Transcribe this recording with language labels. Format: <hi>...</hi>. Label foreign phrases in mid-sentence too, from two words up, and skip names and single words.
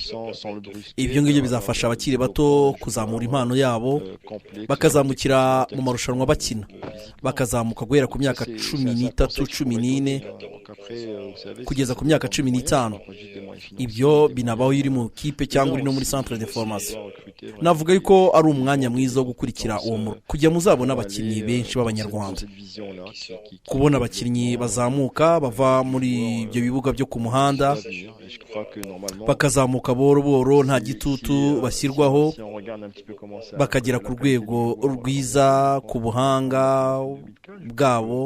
<rw>Ibyo ngibyo bizafasha abakiri bato kuzamura impano yabo, bakazamukira mu marushanwa bakina, bakazamuka guhera ku myaka 13, 14 kugeza ku myaka 15. Ibyo binabaho iri mu kipe cyangwa iri no muri</rw> <fr>centre de formation.</fr> <rw>Navuga yuko ari umwanya umwanya mwiza wo gukurikira uwo murimo kugira muzabona abakinnyi benshi b'abanyarwanda, kubona abakinnyi bazamuka bava muri ibyo bibuga byo ku muhanda bakazamuka boro boro nta gitutu bashyirwaho, bakagera ku rwego rwiza ku buhanga bwabo.</rw>